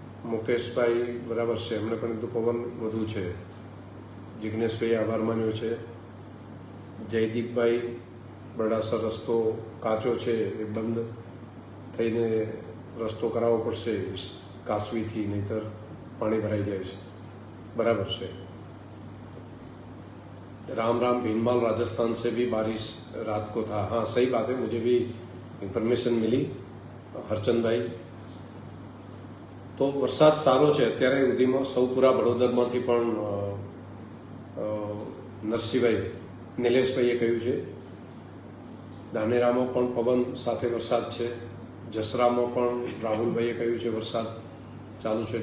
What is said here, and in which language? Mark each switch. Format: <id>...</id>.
<gu>મુકેશભાઈ બરાબર છે, એમણે પણ કીધું પવન વધુ છે. જિગ્નેશભાઈ આભાર માન્યો છે. જયદીપભાઈ બરડાસર રસ્તો કાચો છે, એ બંધ થઈને રસ્તો કરાવવો પડશે કાસવીથી, નહીતર પાણી ભરાઈ જાય છે. બરાબર છે.</gu> <hi>राम राम भीनमाल राजस्थान से भी बारिश रात को था. हाँ सही बात है, मुझे भी इन्फॉर्मेशन मिली हरचंदભાઈ.</hi> <gu>તો વરસાદ સારો છે અત્યારે સુધીમાં. સૌપુરા વડોદરમાંથી પણ નરસિંહભાઈ નિલેશભાઈએ કહ્યું છે. ધાનેરામાં પણ પવન સાથે વરસાદ છે. જસરામાં પણ રાહુલભાઈએ કહ્યું છે વરસાદ ચાલુ છે.</gu>